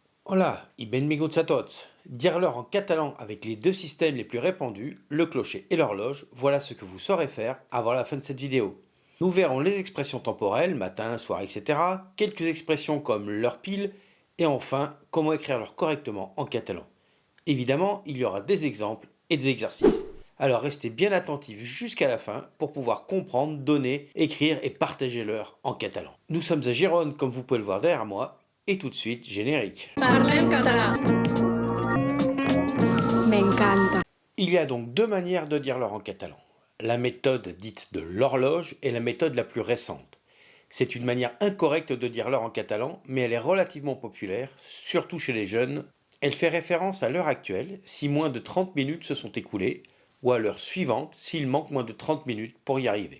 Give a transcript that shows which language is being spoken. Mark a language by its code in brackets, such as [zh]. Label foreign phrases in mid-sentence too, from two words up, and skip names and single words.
[ca] Hola y benvinguts a tots. [fr] Dire l'heure en catalan avec les deux systèmes les plus répandus, le clocher et l'horloge, voilà ce que vous saurez faire avant la fin de cette vidéo. Nous verrons les expressions temporelles, matin, soir, etc., quelques expressions comme l'heure pile, et enfin, comment écrire l'heure correctement en catalan. Évidemment, il y aura des exemples et des exercices. Alors restez bien attentifs jusqu'à la fin pour pouvoir comprendre, donner, écrire et partager l'heure en catalan. Nous sommes à Gérone, comme vous pouvez le voir derrière moi, et tout de suite, générique. [ca] Parlem català. M'encanta. [fr] Il y a donc deux manières de dire l'heure en catalan. La méthode dite de l'horloge et la méthode la plus récente. C'est une manière incorrecte de dire l'heure en catalan, mais elle est relativement populaire, surtout chez les jeunes. Elle fait référence à l'heure actuelle, si moins de 30 minutes se sont écoulées, ou à l'heure suivante, s'il manque moins de 30 minutes pour y arriver.